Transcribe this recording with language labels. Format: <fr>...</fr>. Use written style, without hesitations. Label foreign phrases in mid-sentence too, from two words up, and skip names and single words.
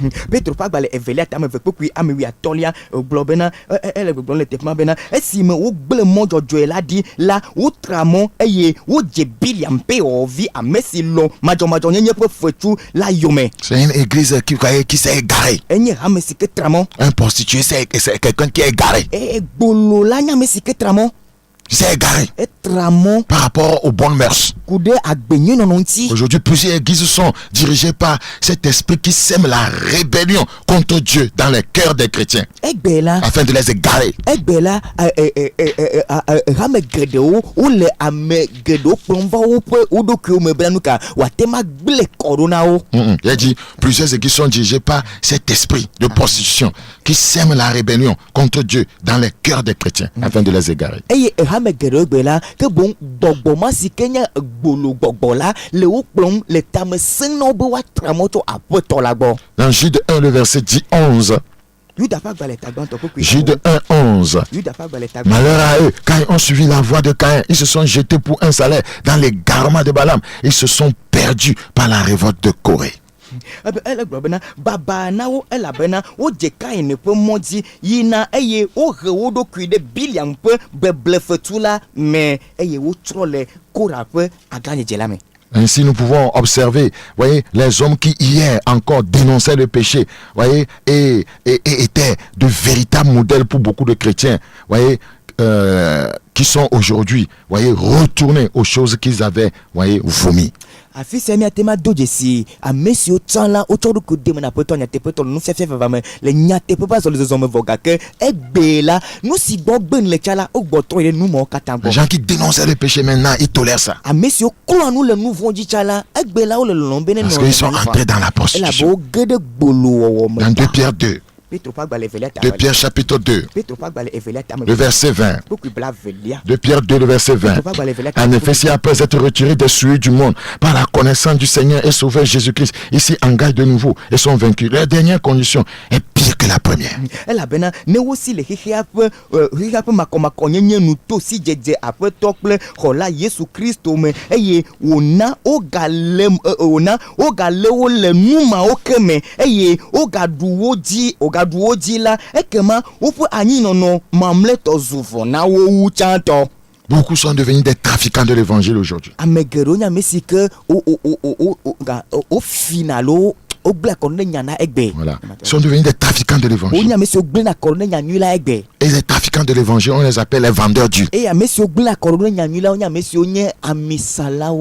<fr>C'est une église qui s'est égarée. Un prostitué, c'est quelqu'un qui est égaré. s'est égaré</fr> <ee>etramɔ</ee> <fr>par rapport aux bonnes mœurs.</fr> <ee>ku ɖe agbenyi nɔnɔ ŋuti.</ee> <fr>Aujourd'hui, plusieurs églises sont dirigées par cet esprit qui sème la rébellion contre Dieu dans les cœurs des chrétiens</fr> <ee>egbe la</ee> <fr>afin de les égarer.</fr> <ee>egbe la hame geɖewo wole ame geɖewo kplɔm va woƒe wo ɖokuiwo me bena nu ka wòate ma gble kɔ ɖo na wo.</ee> <fr>Il a dit, plusieurs églises sont dirigées par cet esprit de prostitution qui sème la rébellion contre Dieu dans les cœurs des chrétiens afin de les égarer.</fr> <ee>eye hame geɖewo gbe la ke boŋ gbɔgbɔ ma si ke nye gbolo gbɔgbɔ la le wo kplɔm le tame sẽn na wo be woatra mɔ tso aƒetɔ la gbɔ.</ee> <fr>Dans Jude 1, le verset 10-11.</fr> <ee>Yuda ƒe agbalẽ tagbãtɔ ƒe kuiwo.</ee> <fr>Jude 1-11.</fr> <ee>Yuda ƒe agbalẽ tagbãtɔ.</ee> <fr>Malheur à eux, quand ils ont suivi la voie de Caïn, ils se sont jetés pour un salaire dans l'égarement de Balaam. Ils se sont perdus par la révolte de Corée.</fr> <ee>ebe ele gblɔ bena baba na wo elabena wodze Kain ƒe mɔ dzi yina eye wohe wo ɖokui ɖe Biliam ƒe beblefetu la me eye wotrɔ le Kora ƒe agãdzedze la me.</ee> <fr>Ainsi, nous pouvons observer, voyez, les hommes qui hier encore dénonçaient le péché, voyez, et étaient de véritables modèles pour beaucoup de chrétiens, voyez, qui sont aujourd'hui, voyez, retournés aux choses qu'ils avaient, voyez, vomi.</fr> <ee>afi sia miatema do dzesi ame siwo tsã la wotsɔ ɖokui de me na aƒetɔ nyateƒetɔ le nufiafia vava me le nyateƒe ƒe azɔlizɔzɔ me vɔ gake egbe la nu si gbɔ gbe le tsa la wogbɔ trɔ yi ɖe nu mawo katã</ee> <fr>Les</fr> <ee>gbɔ.</ee> <fr>gens qui dénonçaient le péché maintenant, ils tolèrent ça.</fr> <ee>ame siwo klɔa nu le nu vɔ̃ dzi tsa la egbe la wole lɔlɔm be ne</ee> <fr>Parce qu'ils sont entrés dans la</fr> <ee>elabe</ee> <fr>prostitution.</fr> <ee>wo ge ɖe gbolowɔwɔ me.</ee> <fr>Dans 2 Pierre 2,</fr> <ee>Petro ƒe agbalẽ evelia 2 tame.</ee> <fr>Pierre chapitre 2,</fr> <ee>Petro ƒe agbalẽ evelia tame.</ee> <fr>le verset 20.</fr> <ee>Ɖokui bla velia.</ee> <fr>2 Pierre 2, le verset 20. En effet, si après être retiré des souillures du monde, par la connaissance du Seigneur et Sauveur Jésus-Christ, ici engagent de nouveau et sont vaincus. Leur dernière condition est pire que la première.</fr> <ee>elabena ne wosi le xexea ƒe makɔmakɔnyenye nu to si dzedze aƒetɔ kple xɔla Yesu Kristo me eye wòna wogale wo le nu mawo ke me eye wogaɖu wo dzi la ekema woƒe anyinɔnɔ mamlɛtɔ zu vɔ na wo wu tsãtɔ.</ee> <fr>Beaucoup sont devenus des trafiquants de l'évangile aujourd'hui.</fr> <ee>Ame geɖewo nye ame si ke wofina alo wogblẽ akɔ ɖe nya na egbe.</ee> <fr>Voilà. Ils sont devenus des trafiquants de</fr> <ee>wonye</ee> <fr>l'évangile.</fr> <ee>ame siwo gblẽ akɔ ɖe nya nyui la egbe.</ee> <fr>Et les trafiquants de l'évangile, on les appelle les vendeurs d'huile.</fr> <ee>eye ame siwo gblẽ akɔ ɖe nya nyui la wonye ame siwo nye amisalawo.</ee>